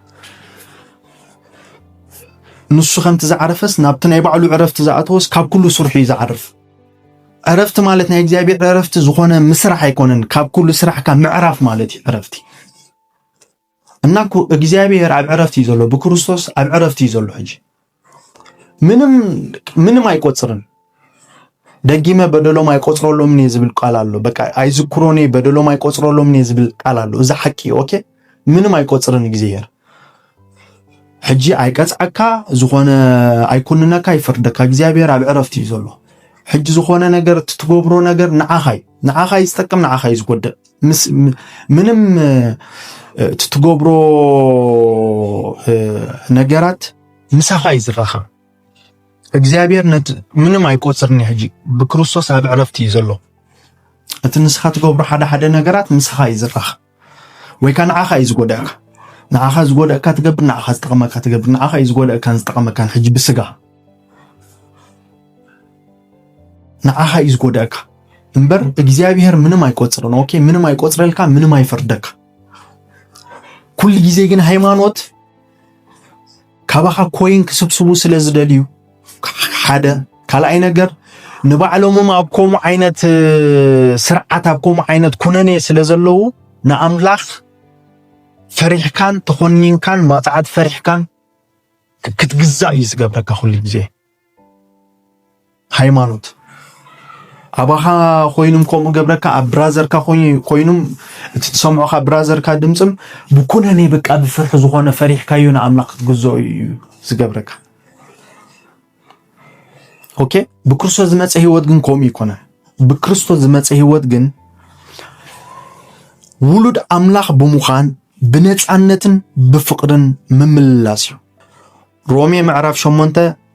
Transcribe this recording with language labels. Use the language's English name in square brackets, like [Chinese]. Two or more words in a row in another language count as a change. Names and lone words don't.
[Tigrinya] ንሱ ከምቲ ዝዓረፈስ ናብቲ ናይ ባዕሉ ዕረፍቲ ዝኣተወስ ካብ ኩሉ ስሩሕ ይዝዓርፍ ዕረፍቲ ማለት ናይ እግዚአብሔር ዕረፍቲ ዝኾነ ምስራሕ ኣይኮነን ካብ ኩሉ ስራሕካ ምዕራፍ ማለት እዩ ዕረፍቲ እና እግዚአብሔር ኣብ ዕረፍቲ ይዘሎ በክርስቶስ ኣብ ዕረፍቲ ይዘሎ ሕጂ ምንም አይቆጽርን ደጊመ በደሎም አይቆጽሮሎም ነው ዝብል ቃል አለው በቃ አይዝክሮኔ በደሎም አይቆጽሮሎም ነው ዝብል ቃል አለው እዛ ሐቂ ኦኬ ምንም አይቆጽርን እግዚአብሔር ሕጂ አይቀጽዓካ ዝኾነ አይኩንነካ ይፍርደካ እግዚአብሔር ኣብ ዕረፍቲ ይዘሎ ሕጂ ዝኾነ ነገር ትትገብሮ ነገር ንዓኻይ ይስጠቅም ንዓኻይ ይዝጎድእ ምንም ትትገብሮ ነገራት ምሳኻ ይዝራኻ እግዚአብሔር ምንም አይቆጽርኒ ሕጂ በክርስቶስ ኣብ ዕረፍቲ ይዘሎ እቲ ንስኻ ትገብሮ ሓደ ነገራት ምሳኻ ይዝራኻ ወይ ካን ንዓኻ ይዝጎድእካ ንዓኻ ዝጎድእካ ትገብር ንዓኻ ዝጠቕመካ ትገብር ንዓኻ ይዝጎድእካን ዝጠቕመካን ሕጂ ብስጋ ንዓኻ ይዝጎድእካ እንበር እግዚአብሔር ምንም አይቆጽረን ኦኬ ምንም አይቆጽረልካ ምንም አይፈርደካ ኩል ጊዜ ግን ሃይማኖት ካባኻ ኮይን ክስብስቡ ስለዝደልዩ ሓደ ካልአይ ነገር ንባዕሎምም አብኮም አይነት ስርዓት አብኮም አይነት ኩነኔ ስለዘለው ንአምላኽ ፈሪሕካን ተኾኒንካን ማጽዓት ፈሪሕካን ክትግዛእ ይዝገብረካ ኩል ጊዜ ሃይማኖት አባኻ ኮይኑም ቆም ገብረካ አብራዘርካ ኮይኑም እትሰምዖካ ብራዘርካ ድምጽም ብኩነኔ በቃ ብፍርሕ ዝኾነ ፈሪሕካዩ ንአምላኽ ክትግዛእ ዝገብረካ ኦኬ በክርስቶስ ዝመጽ ህይወት ግን ቆም ይኮነ በክርስቶስ ዝመጽ ህይወት ግን ውሉድ አምላኽ በሙኻን በነጻነትን በፍቅርን መምልላስ ሮሜ ምዕራፍ 8